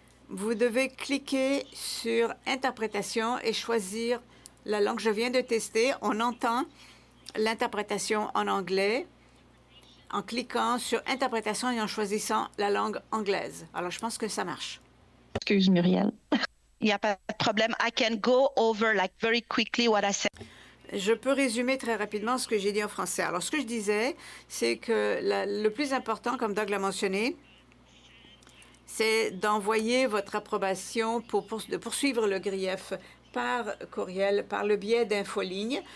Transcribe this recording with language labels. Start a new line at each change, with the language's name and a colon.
French: Vous devez cliquer sur Interprétation et choisir la langue. Je viens de tester. On entend l'interprétation en anglais en cliquant sur Interprétation et en choisissant la langue anglaise. Alors, je pense que ça marche. Excuse, Muriel. Il n'y a pas de problème.
English: I can go over very quickly what I said.
French: Je peux résumer très rapidement ce que j'ai dit en français. Alors, ce que je disais, c'est que le plus important, comme Doug l'a mentionné, c'est d'envoyer votre approbation de poursuivre le grief par courriel, par le biais d'infolignes.